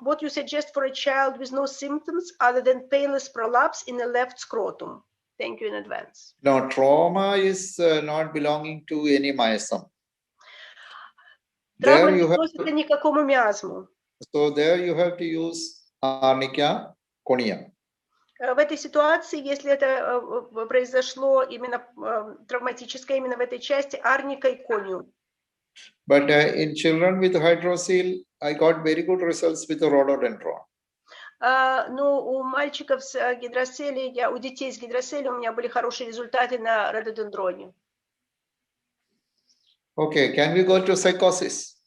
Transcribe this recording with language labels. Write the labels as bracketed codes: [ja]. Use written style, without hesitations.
[en] What you suggest for a child with no symptoms other than painless prolapse in the left scrotum? Thank you in advance. No, trauma is not belonging to any miasm. [ru] Травма не относится ни к какому миазму. [en] So there you have to use arnica conium. [ru] В этой ситуации, если это произошло именно травматическое, именно в этой части, арника и кониум. [en] But in children with hydrocele, I got very good results with the rhododendron. [ru] Но у мальчиков с гидроцелией, у детей с гидроцелией у меня были хорошие результаты на рододендроне. [en] Okay, can we go to psychosis?